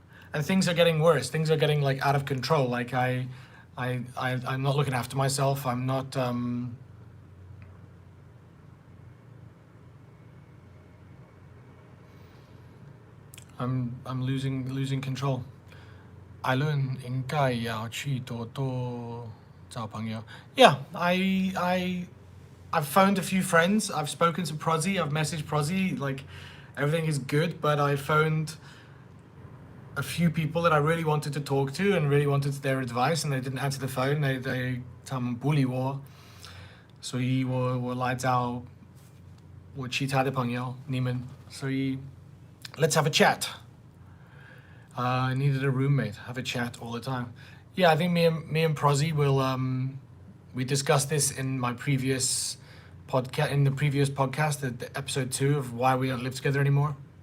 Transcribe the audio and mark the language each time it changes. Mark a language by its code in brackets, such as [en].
[en] And things are getting worse. Things are getting like out of control. Like I'm not looking after myself. I'm not I'm losing control. I learn [zh] 应该要去多多找朋友. [en] Yeah, I've phoned a few friends. I've spoken to Prozzy. I've messaged Prozzy. Like, everything is good, but I phoned a few people that I really wanted to talk to and really wanted their advice, and they didn't answer the phone. [zh] They 他们不理我，所以我来找我其他的朋友，你们，所以 [en] let's have a chat. I needed a roommate. Have a chat all the time. Yeah, I think me and Prozzy will we discussed this in my previous podcast, the episode 2 of why we don't live together anymore.